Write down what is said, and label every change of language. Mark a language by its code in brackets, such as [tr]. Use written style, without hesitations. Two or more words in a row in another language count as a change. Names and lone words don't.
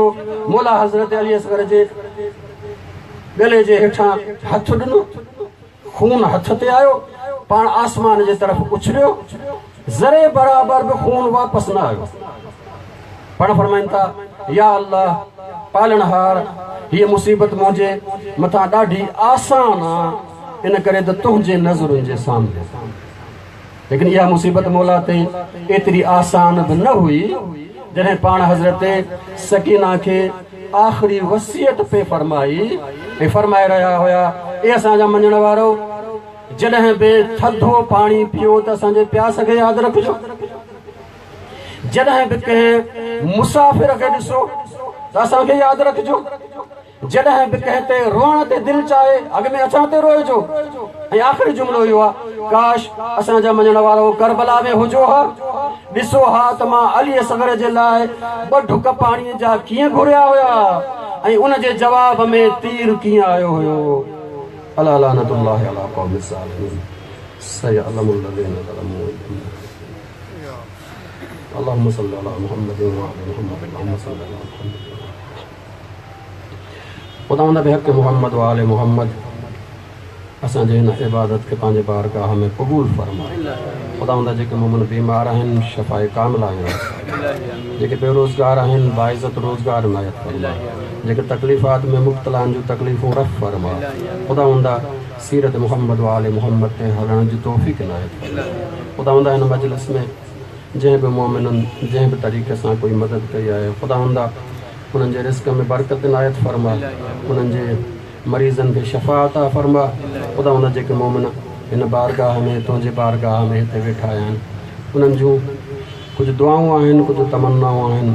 [sd] मौला हज़रत अली असगर जे गले जे हेठां हथ ॾिनो, खून हथ ते आयो, पाण आसमान जे तरफ़ उछलियो, ज़रे बराबर बि खून वापसि न आयो। पाण फरमाइनि था या अल्लाह पालणहार, हीअ मुसीबत मुंहिंजे मथां ॾाढी आसान आहे, इन करे त तुंहिंजे नज़रुनि जे सामने। लेकिन इहा मुसीबत मौला ते एतिरी आसान बि न हुई जॾहिं पाण हज़रत सकीना खे आख़िरी वसियत पे फरमाई ऐं फरमाए रहिया हुया, ए असांजा मञण वारो, जॾहिं बि थधो पाणी पियो त असांजे प्यास खे यादि रखिजो, जॾहिं बि कंहिं मुसाफ़िर खे ॾिसो त असांखे यादि रखिजो, जॾहिं बि कंहिं ते रोअण ते दिलि चाहे अॻ में असां ते रोइजो। ऐं आख़िरी जुमिलो इहो आहे, काश असांजा मञण वारो करबला में हुजो हा, ॾिसो हा त मां अली असगर जे लाइ 2 ढुक पाणीअ जा कीअं घुरिया हुया ऐं उन जे जवाब में तीर कीअं आयो हुयो। [ar] ألا لعنة الله على القوم الظالمين وسيعلم الذين ظلموا. اللهم صل على محمد وعلى محمد اللهم صل على محمد [sd] खुदावंद बेहक़ मोहम्मद व आले मोहम्मद। असांजे हिन इबादत खे पंहिंजे बारगाह में क़बूल फरमा। ख़ुदावंद जेके मोमिन बीमार आहिनि शफ़ाए कामिला आहिनि, जेके बेरोज़गार आहिनि बाइज़त रोज़गार इनायत फरमा, जेके तकलीफ़ात में मुब्तला आहिनि जूं तकलीफ़ूं रफ़ फरमा। ख़ुदावंद सीरत मुहम्मद व आले मुहम्मद ते हलण जी तौफ़ीक़ इनायत फरमा। ख़ुदावंद हिन मजलिस में जंहिं बि मोमिननि जंहिं बि तरीक़े सां कोई मदद कई आहे, ख़ुदावंद उन्हनि जे रिस्क में बरकत इनायत फरमा, उन्हनि जे मरीज़नि खे शफ़ा अता फरमा। ख़ुदावंद जेके मोमिन हिन बारगाह में तुंहिंजे बारगाह में हिते वेठा आहिनि, उन्हनि जूं कुझु दुआऊं आहिनि, कुझु तमन्नाऊं आहिनि।